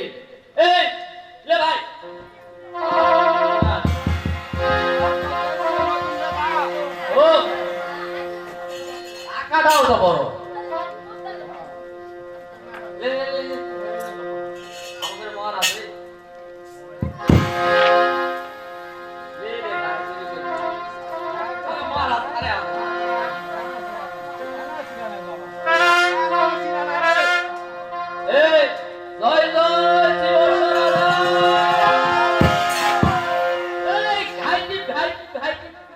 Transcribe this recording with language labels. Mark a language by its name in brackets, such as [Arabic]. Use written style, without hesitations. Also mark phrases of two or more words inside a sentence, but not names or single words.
[Bangla] এই লে ভাই, ও টাকাটাও তো বড়। লে, লে, লে, লে। আমাদের মার আছে। লে, লে, ভাই, লে, লে, লে। আরে মার আছে, আরে আছে। এই জয় জয় শিব এই ঘাইটি ঘাইটি ঘাইটি